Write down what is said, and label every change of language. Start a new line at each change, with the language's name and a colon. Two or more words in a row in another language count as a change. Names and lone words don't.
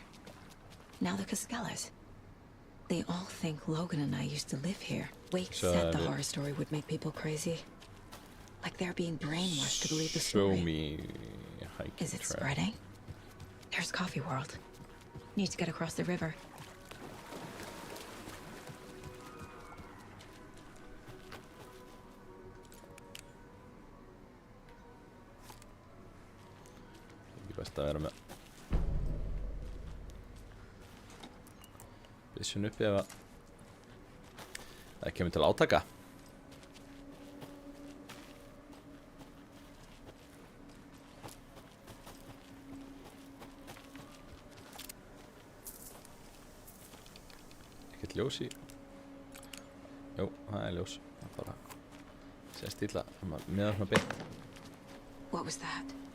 English: Now the Koskelas. They all think Logan and I used to live here. Wake said the horror story would make people crazy. Like they're being brainwashed to believe the story. Show me hiking Is it trail. spreading? There's Coffee World. Need to get across the river.
Icelandic: Ekki best að vera með Vision uppi ef að það kemur til átaka. Ekkert ljós í. Jú, það er ljós. Það bara sést illa með svona bygg.
English: What was that?